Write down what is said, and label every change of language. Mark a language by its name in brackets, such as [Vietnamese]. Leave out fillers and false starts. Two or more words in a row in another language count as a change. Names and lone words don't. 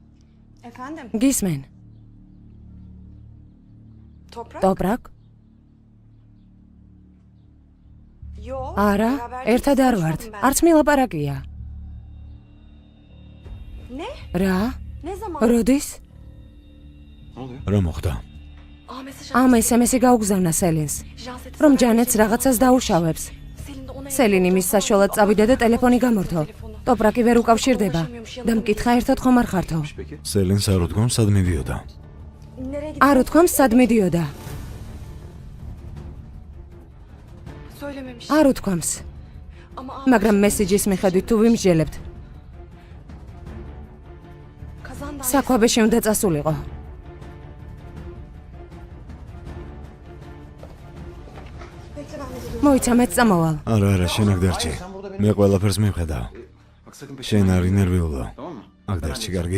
[Turkish] Efendim, [Georgian] გისმენ, toprak. ტოპრაკ, არა, ერთად არ ვართ. არც მილაპარაკია. [Turkish] Ne? [Georgian] რა? [Turkish] Ne zaman? [Georgian] როდის? [Turkish] Ne oluyor? [Georgian] რა მოხდა? [Turkish] Aa mesaj [Georgian] ამ SMS-ი გაუგზავნა სელინს, რომ ჯანეტს რაღაცას დაუშავებს. სელინი მის საშუალად წავიდა და ტელეფონი გამორთო. ტოპრაკი ვერ უკავშირდება და მკითხა ერთად ხომ არ ხართო? [Turkish] Peki. [Georgian] სელინს არ უთქვამს სად მიდიოდა. [Turkish] Nereye [Georgian] არ უთქვამს სად მიდიოდა. [Turkish] söylememiş. [Georgian] არ უთქვამს. Ama მაგრამ მესიჯის მიხედვით თუ ვიმსჯელებთ, [Turkish] kazan da [Georgian] საქვაბეში უნდა წასულიყო. მოიცა მეც წამოვალ. არა, შენ აქ დარჩი. მე ყველაფერს მივხედავ. [Turkish] Bak sakın peşinden [Georgian] შენ არ [Turkish] gitme. [Georgian] ინერვიულო. [Turkish] Tamam mı? [Georgian] აქ დარჩი, კარგი?